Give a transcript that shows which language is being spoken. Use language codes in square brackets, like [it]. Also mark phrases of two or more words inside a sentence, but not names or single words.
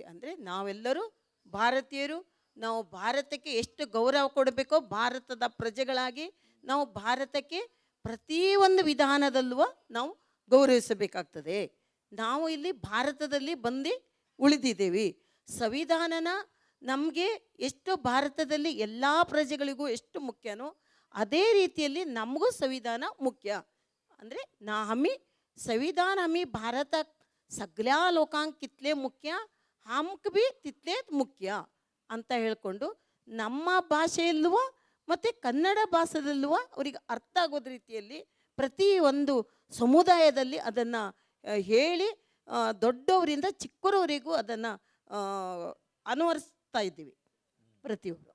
[kn] ಅಂದರೆ ನಾವೆಲ್ಲರೂ ಭಾರತೀಯರು, ನಾವು ಭಾರತಕ್ಕೆ ಎಷ್ಟು ಗೌರವ ಕೊಡಬೇಕೋ ಭಾರತದ ಪ್ರಜೆಗಳಾಗಿ ನಾವು ಭಾರತಕ್ಕೆ ಪ್ರತಿಯೊಂದು ವಿಧಾನದಲ್ಲೂ ನಾವು ಗೌರವಿಸಬೇಕಾಗ್ತದೆ. ನಾವು ಇಲ್ಲಿ ಭಾರತದಲ್ಲಿ ಬಂದು ಉಳಿದಿದ್ದೇವೆ. ಸಂವಿಧಾನನ ನಮಗೆ ಎಷ್ಟು ಭಾರತದಲ್ಲಿ ಎಲ್ಲ ಪ್ರಜೆಗಳಿಗೂ ಎಷ್ಟು ಮುಖ್ಯನೋ ಅದೇ ರೀತಿಯಲ್ಲಿ ನಮಗೂ ಸಂವಿಧಾನ ಮುಖ್ಯ. ಅಂದರೆ [kok] आम्ही संविधान आम्ही भारतात सगळ्या लोकांक कितले मुख्य आमक बी तितलेच [kn] ಮುಖ್ಯ ಅಂತ ಹೇಳ್ಕೊಂಡು ನಮ್ಮ ಭಾಷೆಯಲ್ಲೂ ಮತ್ತು ಕನ್ನಡ ಭಾಷೆಯಲ್ಲೂ ಅವರಿಗೆ ಅರ್ಥ ಆಗೋದ ರೀತಿಯಲ್ಲಿ ಪ್ರತಿಯೊಂದು ಸಮುದಾಯದಲ್ಲಿ ಅದನ್ನು ಹೇಳಿ ದೊಡ್ಡವರಿಂದ ಚಿಕ್ಕವರವರೆಗೂ ಅದನ್ನು ಅನುವರ್ಸ್ತಾ ಇದ್ದೀವಿ ಪ್ರತಿಯೊಬ್ಬರು.